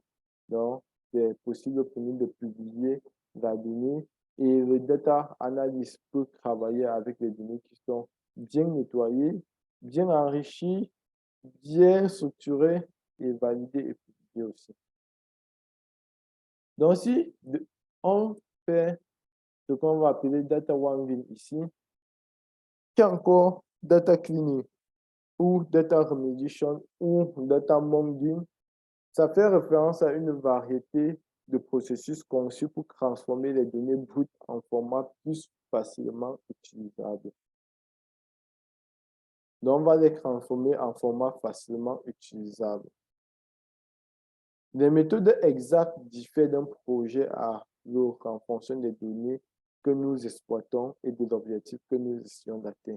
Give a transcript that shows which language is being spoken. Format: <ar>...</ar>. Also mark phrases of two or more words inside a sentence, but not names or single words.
<fr>Donc, c'est possible pour nous de publier la donnée et le</fr> <en>data analyst</en> <fr>peut travailler avec les données qui sont bien nettoyées, bien enrichies, bien structurées et validées et publiées aussi. Donc, si on fait ce qu'on va appeler</fr> <en>data wrangling</en> <fr>ici, qui est encore</fr> <en>data cleaning</en> <fr>ou</fr> <en>data remediation</en> <fr>ou</fr> <en>data modeling,</en> <fr>ça fait référence à une variété de processus conçus pour transformer les données brutes en format plus facilement utilisable. Donc, on va les transformer en format facilement utilisable. Les méthodes exactes diffèrent d'un projet à l'autre en fonction des données que nous exploitons et de l'objectif que nous essayons d'atteindre.</fr>